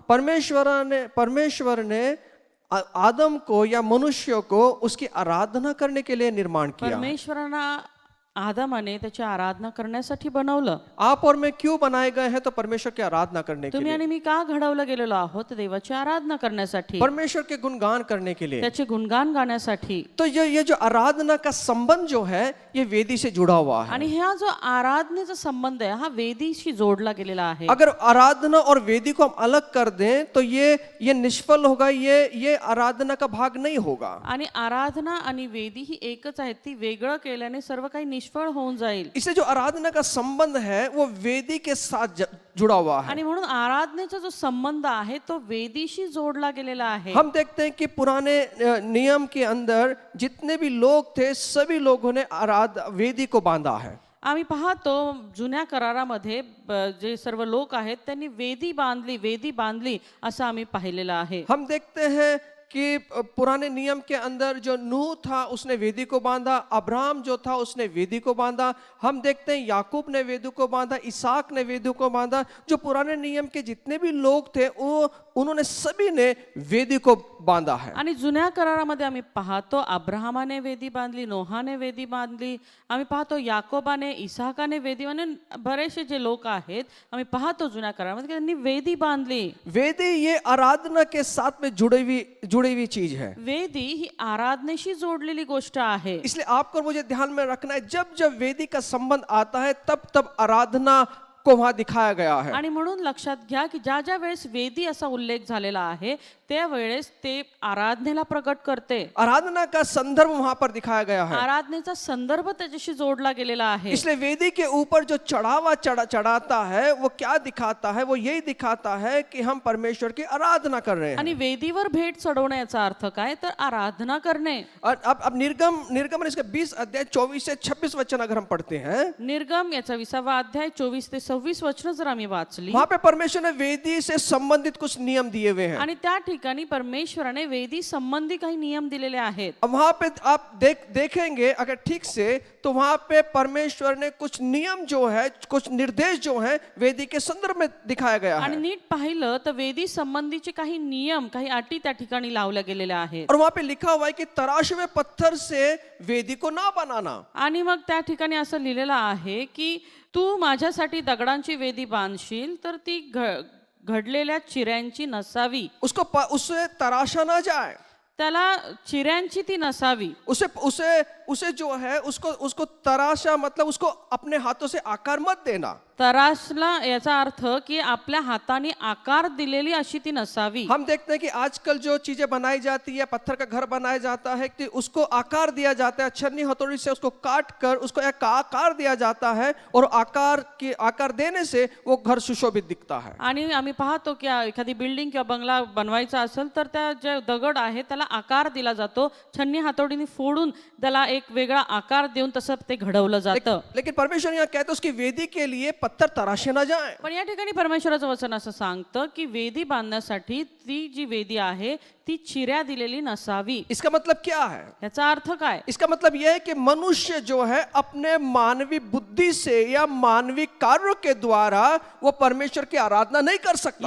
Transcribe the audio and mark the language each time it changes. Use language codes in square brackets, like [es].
[hi] परमेश्वर ने आदम को या मनुष्य को उसकी आराधना करने के लिए निर्माण किया. [mr] परमेश्वरांना आदामाने त्याची आराधना करण्यासाठी बनवलं. [hi] आप और मैं क्यों बनाए गए हैं? तो परमेश्वर की आराधना करने के [mr] तुम्ही [hi] लिए, [mr] आणि मी का घडवलं गेलेलो आहोत? देवाची आराधना करण्यासाठी, [hi] परमेश्वर के गुणगान करने के लिए। [mr] त्याचे गुणगान गाण्यासाठी. [hi] तो ये जो आराधना का संबंध जो है ये वेदी से जुड़ा हुआ है। [mr] आणि हा जो आराधनेचा संबंध आहे हा वेदीशी जोडला गेलेला आहे. [hi] अगर आराधना और वेदी को हम अलग कर दें तो ये निष्फल होगा, ये आराधना का भाग नहीं होगा। [mr] आणि आराधना आणि वेदी ही एकच आहे. ती वेगळं केल्याने सर्व काही निष्फळ होऊन जाईल. [hi] इससे जो आराधना का संबंध है वो वेदी के साथ जुड़ा हुआ है। [mr] आणि म्हणून आराधनेचा जो संबंध आहे तो वेदीशी जोडला गेलेला आहे. [hi] हम देखते हैं कि पुराने नियम के अंदर जितने भी लोग थे सभी लोगों ने वेदी को बांधा है। [mr] आम्ही पाहतो जुन्या करारामध्ये जे सर्व लोक आहेत त्यांनी वेदी बांधली असं आम्ही पाहिलेलं आहे. [hi] हम देखते हैं कि पुराने नियम के अंदर जो नूह था उसने वेदी को बांधा, अब्राहम जो था उसने वेदी को बांधा। हम देखते हैं याकूब ने वेदी को बांधा, इसहाक ने वेदी को बांधा। जो पुराने नियम के जितने भी लोग थे उन्होंने सभी ने वेदी को बांधा है। [mr] आणि जुन्या करारामध्ये आम्ही पाहतो अब्राहमाने वेदी बांधली, नोहाने वेदी बांधली. आम्ही पाहतो याकोबाने, इसहाकाने वेदी बांधली. बरेचसे जे लोक आहेत आम्ही पाहतो जुन्या करारामध्ये त्यांनी वेदी बांधली. [hi] वेदी ये आराधना के साथ में जुड़ी हुई चीज है। [mr] वेदी ही आराधनेशी जोडलेली गोष्ट आहे. [hi] इसलिए आपको मुझे ध्यान में रखना है, जब जब वेदी का संबंध आता है तब तब आराधना को वहां दिखाया गया है। [mr] आणि म्हणून लक्षात घ्या की ज्या ज्या वेळेस वेदी असा उल्लेख झालेला आहे त्यावेळेस ते आराधनेला प्रकट करते. [hi] आराधना का संदर्भ वहां पर दिखाया गया है। [mr] आराधनेचा संदर्भ त्याच्याशी जोडला गेलेला आहे. [hi] इसलिए वेदी के ऊपर जो चढ़ावा चढ़ाता है वो क्या दिखाता है? वो यही दिखाता है कि हम परमेश्वर की आराधना कर रहे हैं। [mr] आणि वेदीवर भेट चढवण्याचा अर्थ काय? तर आराधना करणे. [hi] और अब निर्गमन इसके 20 अध्याय 24 से 26 वचन अगर हम पढ़ते हैं, [mr] निर्गम याचा 20वा अध्याय 24 ते 26 वचन जर आम्ही वाचली [hi] वहां पे परमेश्वर ने वेदी से संबंधित कुछ नियम दिए हुए हैं। [mr] आणि त्या ठिकाणी परमेश्वराने वेदी संबंधी काही नियम दिलेले आहेत. [hi] अब वहां पे आप देखेंगे अगर ठीक से तो वहां पे परमेश्वर ने कुछ नियम जो है, कुछ निर्देश जो है वेदी के संदर्भ में दिखाया गया [mr] आणि [hi] है। [mr] नीट पाहिलं तर वेदी संबंधीचे काही नियम, काही अटी त्या ठिकाणी लावल्या गेलेल्या आहेत. [hi] और वहां पे लिखा हुआ है कि तराशे हुए पत्थर से वेदी को ना बनाना। [mr] आणि मग त्या ठिकाणी असं लिहिलेलं आहे की तू माझ्यासाठी दगडांची वेदी बांधशील तर ती घडलेल्या चिऱ्यांची नसावी. [hi] उसे तराशा ना जाए, [mr] त्याला चिऱ्यांची ती नसावी. [hi] उसे जो है उसको तराशा मतलब उसको अपने हाथों से आकार मत देना। [mr] तराशला याचा अर्थ की आपल्या हाताने आकार दिलेली अशी ती नसावी. [hi] हम देखते हैं कि आजकल जो चीजें बनाई जाती है, पत्थर का घर बनाया जाता है कि उसको आकार दिया जाता है, छन्नी हथौड़ी से उसको काट कर उसको एक आकार दिया जाता है और आकार देने से वो घर सुशोभित दिखता है। [mr] आणि आम्ही पाहतो की एखादी बिल्डिंग किंवा बंगला बनवायचा असेल तर त्या जे दगड आहे त्याला आकार दिला जातो. छन्नी हातोडीने फोडून त्याला एक वेगळा आकार देऊन तसं ते घडवलं जातं. [hi] लेकिन परमेश्वर यहाँ कहते हैं उसकी वेदी के लिए पत्थर तराशे ना जाए। [mr] पण या ठिकाणी परमेश्वराचं वचन असं सांगतं की वेदी बांधण्यासाठी ती जी वेदी आहे ती चिऱ्या दिलेली नसावी. [hi] इसका मतलब क्या है? [mr] याचा अर्थ काय? [hi] इसका मतलब यह है कि मनुष्य जो है अपने मानवी बुद्धि से या मानवी कार्यों के द्वारा वो परमेश्वर की आराधना नहीं कर सकता।